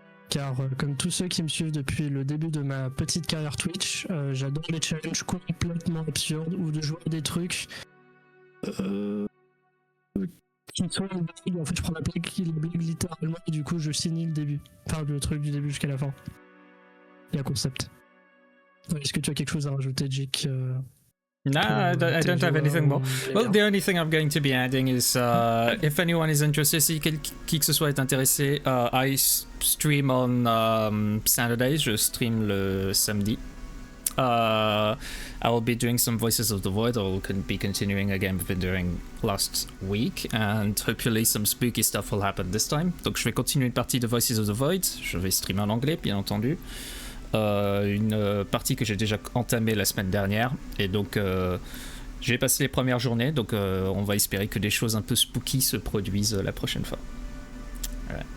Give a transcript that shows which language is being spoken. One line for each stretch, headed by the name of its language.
French: Car comme tous ceux qui me suivent depuis le début de ma petite carrière Twitch, j'adore les challenges complètement absurdes ou de jouer à des trucs qui sont une blague. En fait, je prends la blague littéralement et du coup, je signe le début. Enfin, le truc du début jusqu'à la fin. Il y a concept. Est-ce que tu as quelque chose à rajouter, Jake?
English: No, I don't have anything more. Well, the only thing I'm going to be adding is if anyone is interested,
French: si qui que ce soit est intéressé,
English: I stream on Saturdays,
French: je stream le samedi.
English: I will be doing some Voices of the Void. I will be continuing a game I've been doing last week, and hopefully some spooky stuff will happen this time.
French: Donc je vais continuer une partie de Voices of the Void. Je vais streamer en anglais, bien entendu. Une partie que j'ai déjà entamée la semaine dernière, et donc j'ai passé les premières journées, donc on va espérer que des choses un peu spooky se produisent la prochaine fois. Voilà.